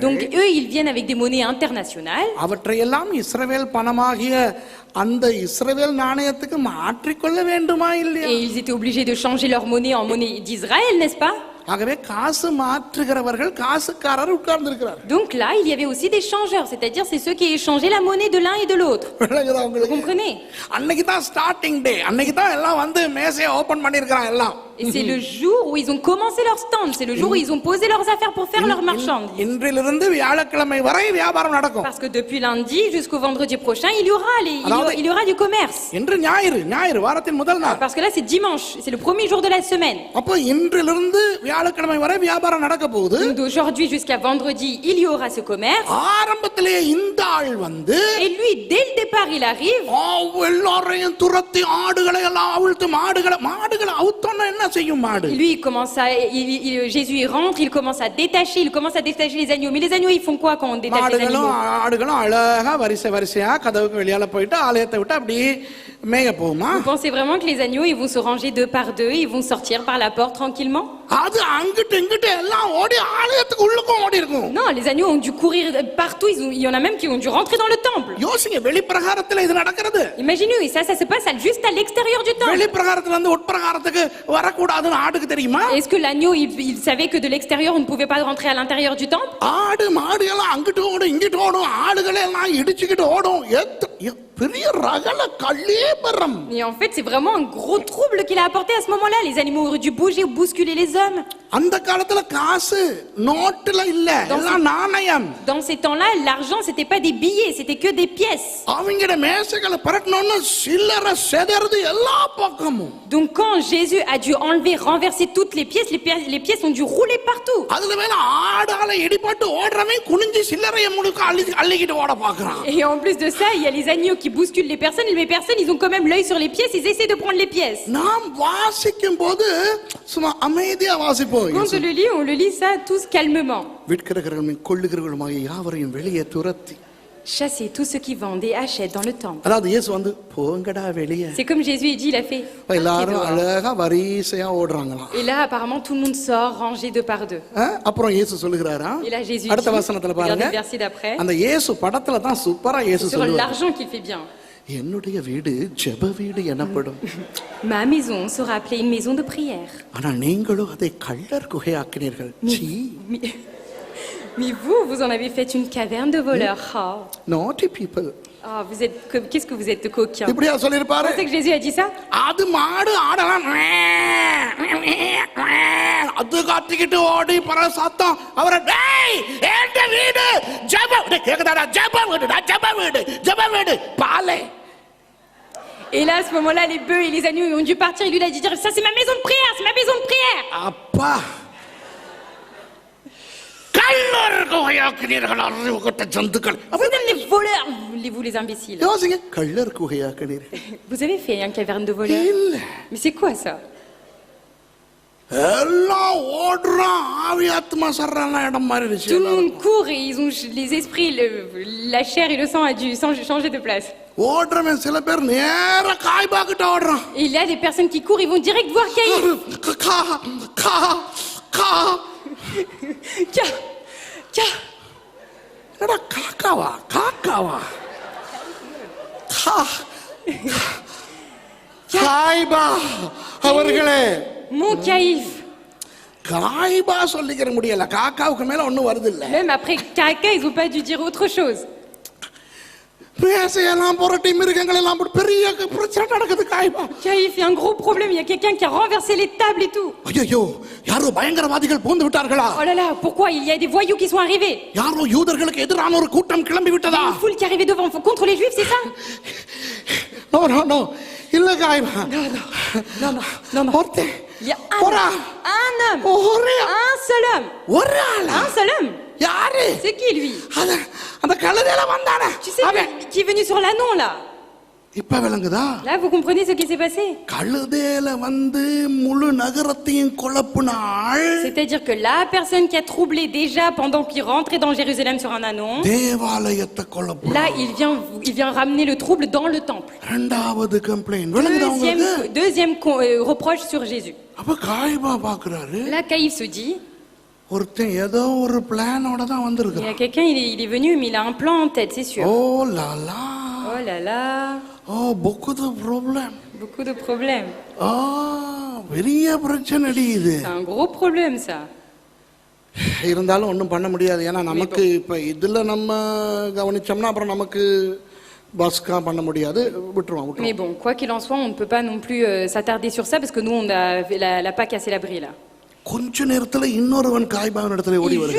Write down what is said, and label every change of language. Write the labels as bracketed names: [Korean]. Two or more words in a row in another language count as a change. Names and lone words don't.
[French] Donc eux, ils viennent avec des monnaies internationales. [Tamil] அவற்றையெல்லாம் இஸ்ரவேல் பணமாகிய அந்த இஸ்ரவேல் நாணயத்துக்கு மாற்றிக்கொள்ள வேண்டுமா இல்லையா? [French] Et ils étaient obligés de changer leur monnaie en monnaie d'Israël, n'est-ce pas? [Tamil] ஆகவே காசு மாற்றுகிறவர்கள் காசுக்காரர் உட்கார்ந்து இருக்கிறார். [French] Donc là, il y avait aussi des changeurs, c'est-à-dire c'est ceux qui échangeaient la monnaie de l'un et de l'autre. Vous comprenez? [Tamil] அன்னைக்கு தான் [English] starting day. [Tamil] அன்னைக்கு தான் எல்லாம் வந்து மேசையை ஓபன் பண்ணிருக்காங்க எல்லாம். [French] Et c'est le jour où ils ont commencé leur stand, c'est le jour où ils ont posé leurs affaires pour faire leur marchandises. [Tamil] இன்றிலிருந்து வியாழக்கிழமை வரை வியாபாரம் நடக்கும். [French] Parce que depuis lundi jusqu'au vendredi prochain, il y aura du commerce. [Tamil] இன்று ஞாயிறு வாரத்தின் முதல் நாள். [French] Parce que là c'est dimanche, c'est le premier jour de la semaine. [Tamil] அப்ப இன்றிலிருந்து வியாழக்கிழமை வரை வியாபாரம் நடக்க போகுது. [French] D'aujourd'hui jusqu'à vendredi, il y aura ce commerce. [Tamil] ஆரம்பத்திலே இந்த ஆள் வந்து [French] Et lui dès le départ il arrive. [Tamil] எல்லாரையும் துரத்தி ஆடுகளை எல்லாம் அவிழ்த்து மாடுகளை அவுத்தோன்னா என்ன செய்யும் மாடு? [French] Lui il commence à Jésus il rentre, il commence à détacher les agneaux. Mais les agneaux ils font quoi quand on détache les animaux? [Tamil] ஆடுகளும் அழகா வரிசையா கதவுக்கு வெளியால போயிட்டு ஆலயத்தை விட்டு அப்படி மேய போகுமா? [French] Vous pensez vraiment que les agneaux ils vont se ranger deux par deux, ils vont sortir par la porte tranquillement? [Tamil] அது அங்கிட்டு இங்கிட்டு எல்லாம் ஓடி ஆலயத்துக்கு உள்ளுக்கும் ஓடி இருக்கும். [French] Non, les agneaux ont dû courir partout, il y en a même qui ont dû rentrer dans le temple. [Tamil] யோசிங்க, வெளிப்பிரகாரத்துல இது நடக்கிறது. [French] Imaginez, et ça se passe juste à l'extérieur du temple. [Tamil] வெளிப்பிரகாரத்துல இருந்து உட்பிரகாரத்துக்கு வரக்கூடாதுன்னு ஆடுக்கு தெரியுமா? [French] Est-ce que l'agneau il savait que de l'extérieur on ne pouvait pas rentrer à l'intérieur du temple? [Tamil] ஆடு மாடு எல்லாம் அங்கிட்டு ஓடும் இங்கிட்டு ஓடும், ஆடுகளே எல்லாம் இடிச்சுக்கிட்டு ஓடும். பெரிய ரகல கல்லேபரம். [French] Et en fait, c'est vraiment un gros trouble qu'il a apporté à ce moment-là. Les animaux auraient dû bouger ou bousculer les hommes. [Tamil] அந்த காலத்துல காசு நோட்டுல இல்ல, எல்லாம் நாணயம். [French] Dans ces temps-là, l'argent, c'était pas des billets, c'était que des pièces. [Tamil] அவங்களோட மேசைகளை பரட்டணும்னு சில்லறை செதறது எல்லா பக்கமும். [French] Donc quand Jésus a dû enlever, renverser toutes les pièces, les pièces ont dû rouler partout. [Tamil] அதுல மேல ஆடால இடிபட்டு ஓடுறவன் குனிஞ்சு சில்லறையை முழுக்க அள்ளிக்கிட்டு ஓட பாக்குறான். [French] Et en plus de ça, il y a les agneaux qui bousculent les personnes, et les personnes, ils ont quand même l'œil sur les pièces, ils essaient de prendre les pièces. [Tamil] நாம் வாசிக்கும் போது சும்மா அமைதியா வாசிப்போம். [French] Quand on le lit ça tous calmement. [Tamil] விற்கிறவர்களும் கொள்ளுகிறவர்களுமாகிய யாவரையும் வெளியே துரத்தி. [French] Chassez tous ceux qui vendent et achètent dans le temple. [Tamil] அதாவது இயேசு வந்து போங்கடா வெளியே. [French] C'est comme Jésus dit, il a fait. [Tamil] எல்லாரும் அழகா வரிசையா ஓடுறாங்களாம். [French] Et là apparemment tout le monde sort rangé deux par deux. [Tamil] அப்புறம் இயேசு சொல்லுகிறாரா? [French] Et là Jésus [Tamil] அடுத்த வசனத்துல பாருங்க. [French] Regardez le verset d'après. [Tamil] அந்த இயேசு படத்துல தான் சூப்பரா இயேசு சொல்லுவார். [French] Sur l'argent qu'il fait bien. [Tamil] என்னுடைய வீடு ஜெப வீடு எனப்படும். [French] Ma maison sera appelée une maison de prière. [Tamil] ஆனா நீங்களும் அதை கள்ளர் குகையாக்கினீர்கள். [French] Mais vous en avez fait une caverne de voleurs. Oh. [English] Naughty people. [French] Ah, qu'est-ce que vous êtes coquin. [Tamil] இப்படியா சொல்லிருப்பாரு? [French] Vous pensez que Jésus a dit ça? [Tamil] அது மாடு ஆடலாம். அது காத்திக்கிட்டு ஓடி பர சத்தம் அவரை டேய் ஏண்ட வீடு ஜெப வீடு கேக்குதாடா ஜெப வீடு பாலே. [French] Et là, à ce moment-là, les bœufs et les agneaux ils ont dû partir. Et lui, il a dit ça, c'est ma maison de prière, c'est ma maison de prière. [Tamil] அப்பா கள்ளர் குகையாக்கினீர்கள் அறிவுகட்ட ஜந்துக்கள். [French] Vous êtes les voleurs, vous les imbéciles. [Tamil] யோசிங்க, கள்ளர் குகையாக்கினீர்கள். [French] Vous avez fait un caverne de voleurs? [Tamil] இல்ல. [French] Mais c'est quoi ça? [Tamil] எல்லாம் ஓடுறான் ஆவி ஆத்மா சர்றான இடம் மாதிரி இருந்துச்சு. [French] Tout le monde court et ils ont les esprits, la chair et le sang a dû changer de place. [Tamil] ஓடுறவன் சில பேர் நேரா காய்பாக்கிட்ட ஓடுறான். [French] Et il y a des personnes qui courent, ils vont direct voir Caïn. [Tamil] என்னடா காக்காவா காய்பா அவர்களே. [French] Mon Caïf. [Tamil] காய்பா சொல்லிக்கிற முடியல, காக்காவுக்கு மேல ஒண்ணும் வருது இல்ல. [French] Même après caca, ils ont pas dû dire autre chose. [Tamil] பேசையெல்லாம் புரட்டி மிருகங்கள் எல்லாம் பெரிய பிரச்சனை நடக்குது. காய்பா [French] Caïf, il y a un gros problème, il y a quelqu'un qui a renversé les tables et tout. [Tamil] ஐயோ யாரோ பயங்கரவாதிகள் பூந்து விட்டார்களா? [French] Oh là là, pourquoi il y a des voyous qui sont arrivés? [Tamil] யாரோ யூதர்களுக்கு எதிரான ஒரு கூட்டம் கிளம்பி விட்டதா? [French] Une foule qui est arrivée devant contre les juifs, c'est ça? [Tamil] நோ இல்ல காய்பா. [French] Non. [Tamil] ஒருத்தன் [French] Il y a un homme. Un seul homme. Un seul homme. [Tamil] யாரு? [French] C'est qui lui? [Tamil] அந்த கழுதையில வந்தானே. [French] Tu sais qui est venu sur l'ânon là? [Tamil] இப்ப விளங்குதா? [French] Là vous comprenez ce qui s'est passé? [Tamil] கழுதையில வந்து முழு நகரத்தையும் குழப்பினாள். [French] C'est-à-dire que la personne qui a troublé déjà pendant qu'il rentrait dans Jérusalem sur un ânon. [Tamil] தேவாலயத்தை குழப்பினாள். [French] Là il vient ramener le trouble dans le temple. [Tamil] இரண்டாவது கம்ப்ளைண்ட் விளங்குதா உங்களுக்கு? [French] Deuxième reproche sur Jésus. [Tamil] அப்ப காய்பா பாக்குறாரு. [French] Là Caïf se dit [Tamil] ஒருத்தன் ஏதோ ஒரு பிளானோட தான் [French] il y [Tamil] வந்திருக்கான். [French] a quelqu'un il est venu mais il a un plan en tête, c'est sûr. Oh là là. Oh là là. Oh beaucoup de problèmes. Beaucoup de problèmes. [Tamil] பெரிய பிரச்சனை இது. [French] C'est un gros problème ça. [Tamil] இருந்தாலும் ஒன்றும் பண்ண முடியாது. ஏன்னா நமக்கு இப்ப இதுல நம்ம கவனிச்சோம்னா அப்புறம் நமக்கு பஸ்கா பண்ண முடியாது, விட்டுருவோம். [French] Mais bon, quoi qu'il en soit, on ne peut pas non plus s'attarder sur ça parce que nous on a pas cassé l'abri là. [Tamil] கொஞ்ச நேரத்துல இன்னொருவன் காய்பாவின் இடத்துல ஓடி வருகிறான்.